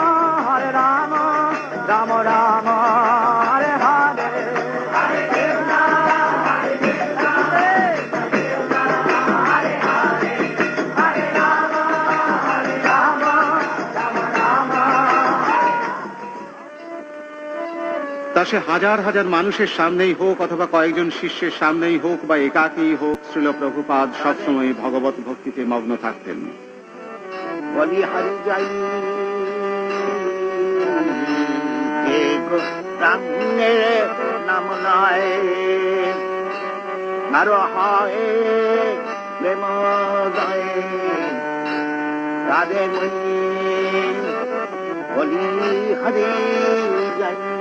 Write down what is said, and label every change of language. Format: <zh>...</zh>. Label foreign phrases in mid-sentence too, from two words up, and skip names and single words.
<sa>राम राम, हरे हरे, हरे कृष्ण, कृष्ण कृष्ण, हरे हरे, हरे राम, राम राम.</sa> <bn>তা সে হাজার হাজার মানুষের সামনেই হোক অথবা কয়েকজন শিষ্যের সামনেই হোক বা একাকী হোক, শ্রীল প্রভুপাদ সবসময় ভগবত ভক্তিতে মগ্ন থাকতেন। বলি হারি যাই রামের নাম নয়, আরো হয় প্রেম জয় রাধে বলি হারি যাই।</bn>